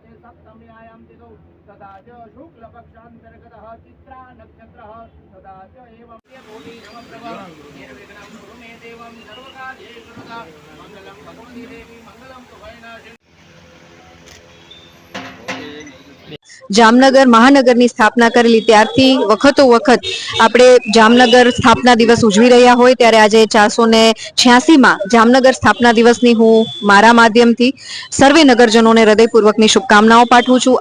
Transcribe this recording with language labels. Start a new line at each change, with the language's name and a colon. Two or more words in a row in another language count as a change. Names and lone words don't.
Sanskrit: सप्तम्यायां तिथौ तथा च शुक्लपक्षान्तर्गतः चित्रा नक्षत्रः तथा च एवं भूति नमप्रभः निर्विघ्नं कुरु मे देवं सर्वकार्येषु सदा मङ्गलं भगवती देवी मङ्गलं तुभयनाशिनी।
Gujarati: જામનગર મહાનગરની સ્થાપના કરેલી ત્યારથી વખતો વખત આપણે જામનગર સ્થાપના દિવસ ઉજવી રહ્યા હોય ત્યારે આજે 486માં જામનગર સ્થાપના દિવસની હું મારા માધ્યમથી સર્વે નગરજનોને હૃદયપૂર્વકની શુભકામનાઓ પાઠવું છું।